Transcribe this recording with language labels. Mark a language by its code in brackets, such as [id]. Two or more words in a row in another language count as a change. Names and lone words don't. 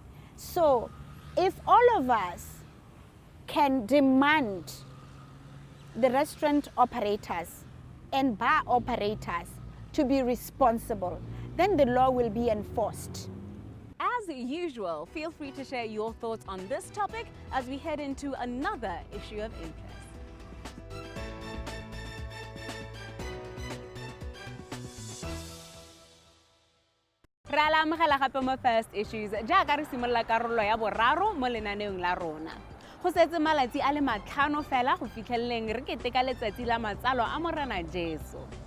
[en] So if all of us can demand the restaurant operators and bar operators to be responsible, then the law will be enforced. As usual, feel free to share your thoughts on this topic as we head into another issue of interest. [tn] Re a le amogela gape mo First Issues jaaka re simolola karolo ya boraro mo lenaneong la rona. Go setse malatsi a le 5 fela go fitlheleleng re keteka letsatsi la matsalo a Morena Jesu.